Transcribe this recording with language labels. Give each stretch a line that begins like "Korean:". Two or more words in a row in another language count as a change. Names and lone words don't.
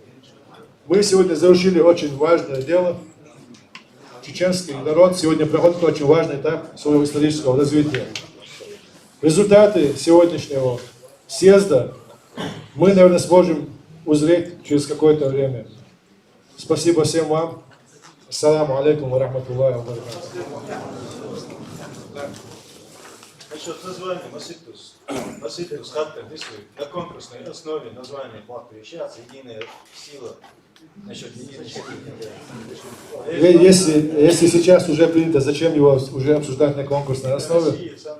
Russian: Мы сегодня завершили очень важное дело. Чеченский народ сегодня проходит очень важный этап своего исторического развития. Результаты сегодняшнего съезда мы, наверное, сможем узреть через какое-то время. Спасибо всем вам.
Arabic: السلام عليكم ورحمة الله وبركاته.
Russian: Насчет названия Маситус хатка действует на конкурсной основе название платы сейчас «Единая сила». Насчет единой силы. Если сейчас уже принято, зачем его уже обсуждать на конкурсной основе?